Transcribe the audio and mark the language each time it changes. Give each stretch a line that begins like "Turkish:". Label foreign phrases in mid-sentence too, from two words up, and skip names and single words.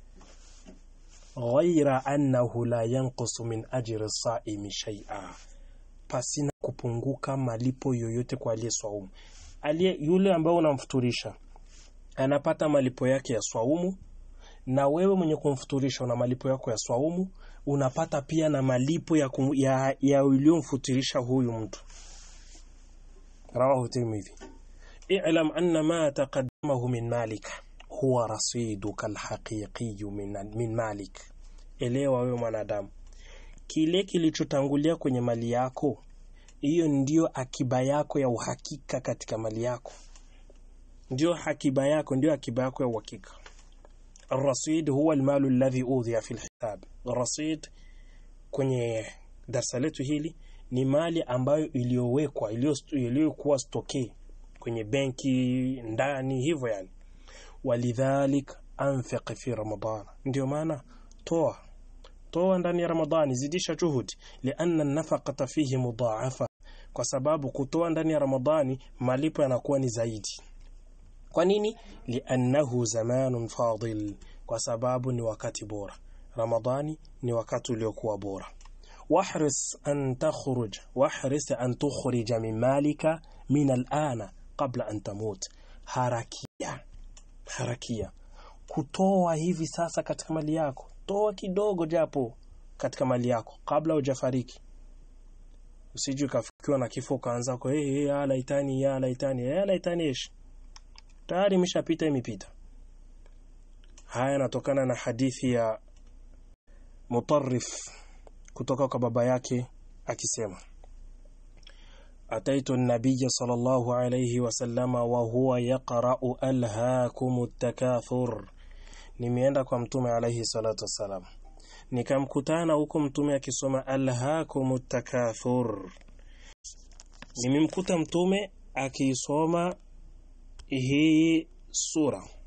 Arabic: غير أنه لا ينقص من أجر الصائم شيئا,
Swahili: pasina kupunguka malipo yoyote kwa aliyeswaumu. Yule ambao unamfuturisha anapata malipo yake ya swaumu, na wewe mwenye kumfuturisha una malipo yako ya swaumu, unapata pia na malipo ya uliyomfuturisha huyu mtu.
Arabic: رواه الترمذي. اعلم أن ما تقدمه من مالك هو رصيدك الحقيقي من مالك.
Swahili: Elewa wewe mwanadamu, kile kilichotangulia kwenye mali yako, hiyo ndio akiba yako ya uhakika katika mali yako. Ndio akiba yako ya uhakika.
Arabic: الرصيد هو المال الذي أوضع في الحساب.
Swahili: الرصيد kwenye darasa letu hili ni mali ambayo iliyowekwa, iliyokuwa stoke kwenye benki ndani hivyo yani.
Arabic: ولذلك أنفق في رمضان,
Swahili: ndio maana toa ndani ya Ramadhani, zidisha juhudi,
Arabic: لأن النفقة فيه مضاعفة,
Swahili: kwa sababu kutoa ndani ya Ramadhani malipo yanakuwa ni zaidi. Kwa nini?
Arabic: لأنه زمن فاضل,
Swahili: kwa sababu ni wakati bora. Ramadhani ni wakati uliokuwa bora.
Arabic: واحرص أن تخرج من مالك من الآن قبل أن تموت.
Swahili: Harakia kutoa hivi sasa katika mali yako. Toa kidogo japo katika mali yako kabla hujafariki. Usije ukafikiwa na kifo kaanza kwa
Arabic: يا ليتني
Swahili: ish. Tayari imepita. Haya yanatokana na hadithi ya Mutarrif kutoka kwa baba yake akisema,
Arabic: أتيت النبي صلى الله عليه وسلم وهو يقرأ ألهاكم التكاثر,
Swahili: nimeenda kwa mtume
Arabic: عليه الصلاة والسلام,
Swahili: nikamkutana huko mtume akisoma
Arabic: ألهاكم التكاثر.
Swahili: Nimemkuta mtume akisoma hii sura.